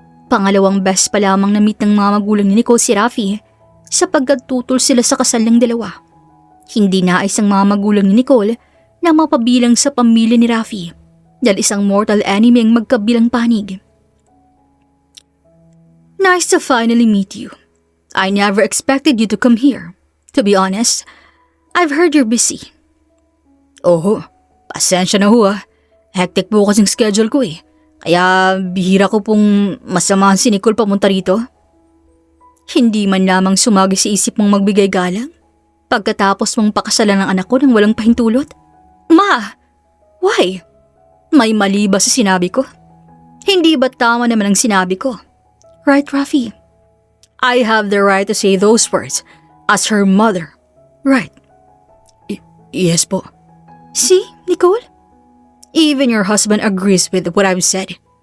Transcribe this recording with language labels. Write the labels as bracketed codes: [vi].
[tl] Pangalawang best pa lamang na-meet ng mga magulang ni Nicole si Rafi sapagkat tutol sila sa kasal ng dalawa. Hindi nais ang mga magulang ni Nicole na mapabilang sa pamilya ni Rafi dahil isang mortal enemy ang magkabilang panig. [en] Nice to finally meet you. I never expected you to come here. To be honest, I've heard you're busy. [tl] Oo, pasensya na ho ah. Hectic po kasing schedule ko eh. Kaya bihira ko pong masamahan si Nicole pamunta rito. Hindi man lamang sumagi sa isip mong magbigay galang pagkatapos mong pakasalan ng anak ko nang walang pahintulot? Ma! [en] Why? [tl] May mali ba sa sinabi ko? Hindi ba tama naman ang sinabi ko? [en] Right, Rafi? I have the right to say those words as her mother. Right. Yes po. See, Nicole? Even your husband agrees with what I've said.